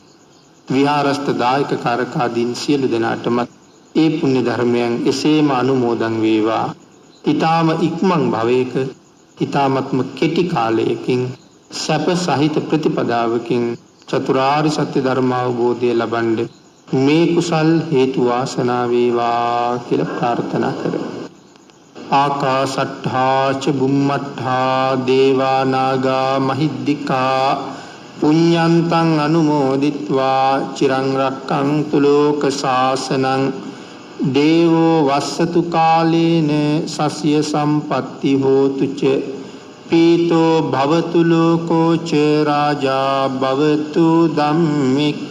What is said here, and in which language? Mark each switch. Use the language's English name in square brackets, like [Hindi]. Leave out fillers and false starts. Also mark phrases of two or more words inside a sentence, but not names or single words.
[Sinhala] විහාරස්ථ දායක කාරකාදීන් සියලු දෙනාටම ඒ පුණ්‍ය ධර්මයන් එසේම අනුමෝදන් වේවා. ඊටාම ඉක්මන් භවයක ඊටාමත්ම කෙටි කාලයකින් සැප සහිත ප්‍රතිපදාවකින් චතුරාර්ය සත්‍ය ධර්ම අවබෝධය ලබන්නේ මේ කුසල් හේතු වාසනා වේවා කියලා ප්‍රාර්ථනා කරමු. [Pali] ආකාශට්ඨා ච බුම්මට්ඨා දේවා නාග මහිද්దికා පුඤ්ඤන්තං අනුමෝදිත්වා චිරං රක්ඛන්තු ලෝක සාසනං දේවෝ වස්සතු කාලේන සස්ය සම්පatti හෝතු ච පීතෝ භවතු ලෝකෝ ච රාජා භවතු ධම්මික